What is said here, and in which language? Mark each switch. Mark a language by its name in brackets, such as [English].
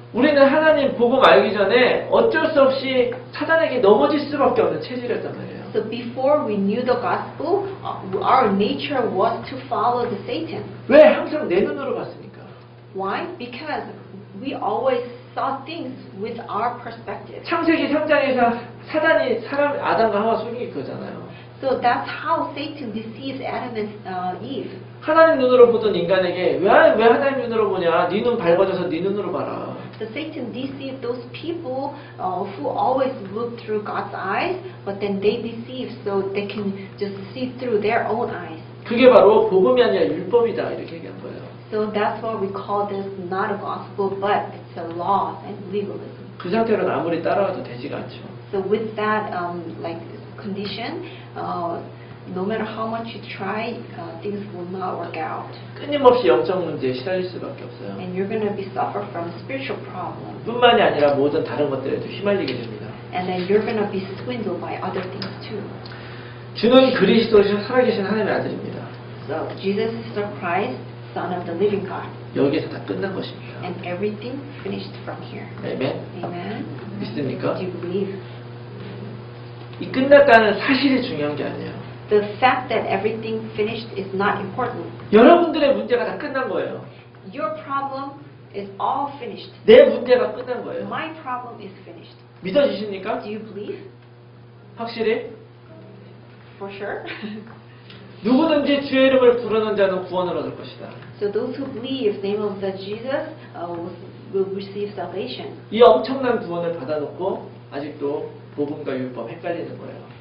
[Korean] 우리는 하나님 복음 알기 전에 어쩔 수 없이 사단에게 넘어질 수밖에 없는 체질이었단 말이에요. [English] So before we knew the gospel, our nature was to follow the Satan. [Korean] 왜 항상 내 눈으로 봤습니까? [English] Why? Because we always saw things with our perspective. [Korean] 창세기 3장에서 사단이 아담과 하와 속인 거잖아요. [English] So that's how Satan deceives Adam and Eve. [Korean] 하나님 눈으로 보던 인간에게 왜 하나님 눈으로 보냐? 네 눈 밝아져서 네 눈으로 봐라. [English] So Satan deceived those people who always look through God's eyes, but then they deceive so they can just see through their own eyes. [Korean] 그게 바로 복음이 아니라 율법이다 이렇게 얘기한 거예요. [English] So that's why we call this not a gospel, but it's a law and legalism. [Korean] 그 상태로는 아무리 따라와도 되지가 않죠. [English] So with that condition, no matter how much you try, things will not work out, [Korean] 끊임없이 영적 문제에 시달릴 수밖에 없어요. [English] and you're going to be suffer from spiritual problems, [Korean] 뿐만이 아니라 모든 다른 것들에도 휘말리게 됩니다. [English] and then you're going to be swindled by other things too. [Korean] 주는 그리스도이신 살아계신 하나님의 아들입니다. [English] So Jesus is the Christ, Son of the living God, [Korean] 여기에서 다 끝난 것입니다. [English] and everything finished from here. [Korean] 아멘. [English] Amen. [Korean] 믿습니까? [English] Do you believe? [Korean] 이 끝났다는 사실이 중요한 게 아니에요. [English] The fact that everything finished is not important. [Korean] 여러분들의 문제가 다 끝난 거예요. [English] Your problem is all finished. [Korean] 내 문제가 끝난 거예요. [English] My problem is finished. [Korean] 믿어지십니까? [English] Do you believe? [Korean] 확실히? [English] For sure. [Korean] 누구든지 주의 이름을 부르는 자는 구원을 얻을 것이다. [English] So those who believe the name of the Jesus will receive salvation. [Korean] 이 엄청난 구원을 받아놓고 아직도 복음과 율법 헷갈리는 거예요.